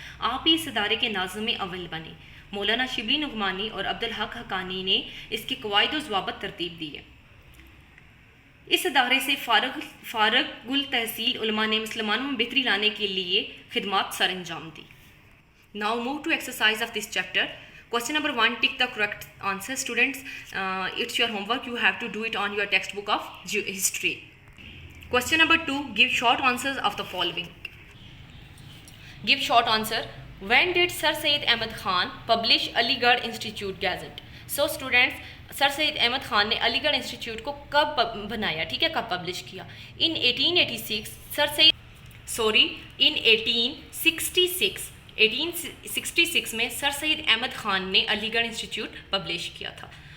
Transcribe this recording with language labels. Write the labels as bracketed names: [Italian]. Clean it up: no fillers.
[Urdu] آپ ہی اس ادارے کے ناظم اول بنے. مولانا شبلی نعمانی اور عبدالحق حقانی نے اس کے قواعد و ضوابط ترتیب دیے. اس ادارے سے فارغ التحصیل علماء نے مسلمانوں میں بہتری لانے کے لیے خدمات سر انجام دی. [English] Now move to exercise of this chapter. Question number 1, tick the correct answer. Students, it's your homework. You have to do it on your textbook of history. Question number 2, give short answers of the following. Give short answer. When did Sir Syed Ahmad Khan publish Aligarh Institute Gazette? So students, [Urdu] سر سید احمد خان نے علی گڑھ institute کو کب بنایا؟ ٹھیک ہے، کب publish کیا؟ ان 1866 میں سر سید احمد خان نے علی گڑھ انسٹیٹیوٹ پبلش کیا تھا.